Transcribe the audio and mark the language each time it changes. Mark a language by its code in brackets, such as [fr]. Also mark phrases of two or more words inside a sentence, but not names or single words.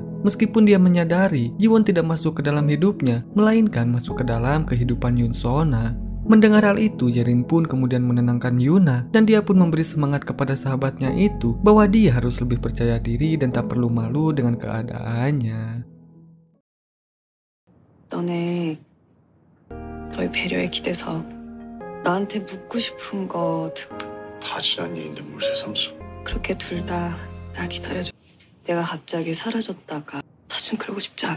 [id] Meskipun dia menyadari Jiwon tidak masuk ke dalam hidupnya, melainkan masuk ke dalam kehidupan Yunsona. Mendengar hal itu, Yerin pun kemudian menenangkan Yuna dan dia pun memberi semangat kepada sahabatnya itu bahwa dia harus lebih percaya diri dan tak perlu malu dengan keadaannya. [ko] 너네 너의 배려에 기대서 나한테 묻고 싶은 거 다 지난 일인데 뭘 새삼스러워. 그렇게 둘 다 나 기다려줘. 내가 갑자기 사라졌다가 다신 그러고 싶지 않아.